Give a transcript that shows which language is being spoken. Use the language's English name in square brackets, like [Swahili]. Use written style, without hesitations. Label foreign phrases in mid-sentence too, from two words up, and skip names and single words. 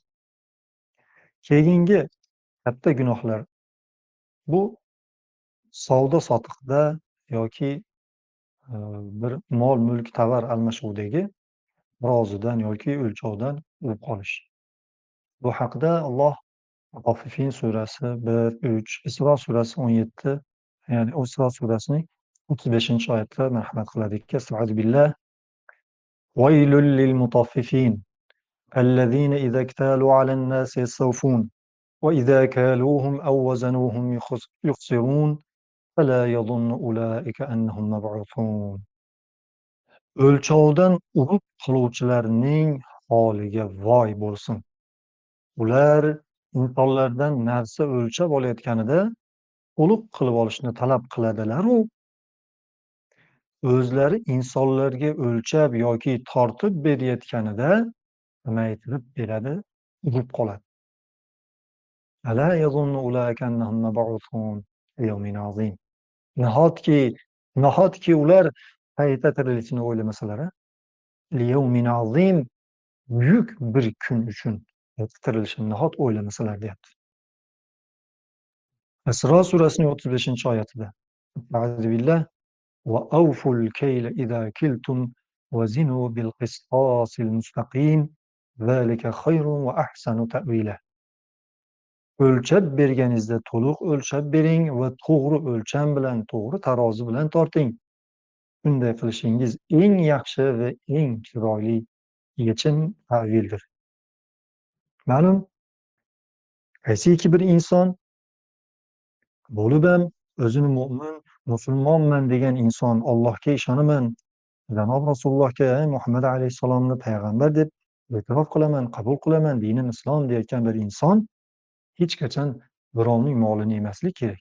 [Uzbek] Keyingi katta gunohlar bu savdo-sotiqda yoki bir mol-mulk, tovar almashuvdagi birozidan yoki o'lchovdan urib qolish. Bu haqida Alloh Mutaffifin surasi 1, 3, Isro surasi 17, ya'ni Isro surasining 35-oyatida marhamat qiladiki: [Arabic] "أستعيذ بالله. ويل للمطففين الذين إذا اكتالوا على الناس يستوفون وإذا كالوهم أو وزنوهم يخسرون فلا يظن أولئك أنهم مبعوثون." [Uzbek] O'lchovdan urib qiluvchilarning holiga voy bo'lsin. Ular insonlardan narsa o'lchab olayotganida to'liq qilib olishni talab qiladilar-u, o'zlari insonlarga o'lchab yoki tortib berayotganida kamaytirib beradi, urib qoladi. [Arabic] ألا يظن أولئك أنهم مبعوثون ليوم عظيم. [Uzbek] Nahotki, nahotki ular qayta tirilishini o'ylamasalar-a? [Arabic] ليوم عظيم, [Uzbek] buyuk bir kun uchun qayta tirilishini nahot o'ylamasalar deyapti. Isro surasining 35-oyatida: [Arabic] "أستعيذ بالله. وأوفوا الكيل إذا كلتم وزنوا بالقسطاس المستقيم ذلك خير وأحسن تأويلا." [Uzbek] O'lchab berganingizda to'liq o'lchab bering va to'g'ri o'lcham bilan, to'g'ri tarozi bilan torting. Bunday qilishingiz eng yaxshi va eng chiroyli yechim, ta'vildir. Ma'lum, qaysiki bir inson bo'lib ham o'zini mo'min, musulmonman degan inson, Allohga ishonaman, janob Rasulullohga, Muhammad alayhissalomni payg'ambar deb e'tirof qilaman, qabul qilaman, dinim islom deyotgan bir inson hech qachon birovning molini yemaslik kerak.